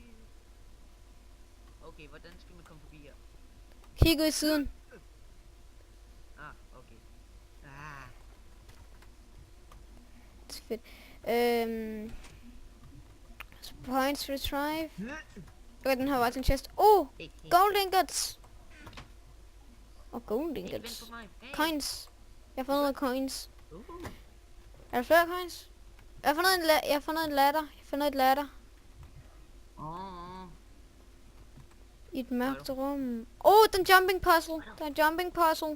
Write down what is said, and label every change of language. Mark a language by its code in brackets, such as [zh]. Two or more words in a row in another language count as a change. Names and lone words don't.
[da] Okay, hvordan skal man komme forbi her? Kig ud i siden. Okay. Ah. Det er fedt. [en] Points retrieve. [da] Okay, den har været en chest. Hey, hey. [en] Gold ingots. Gold [da] Hey, vent [en] ingots. [da] på mig. Hey. Coins. Jeg har fundet noget coins. Uh. Er der flere coins? Jeg har fundet en ladder. Jeg har fundet et ladder. I et mørkt rum. Den [en] jumping puzzle. [da] Der er en [en] jumping puzzle.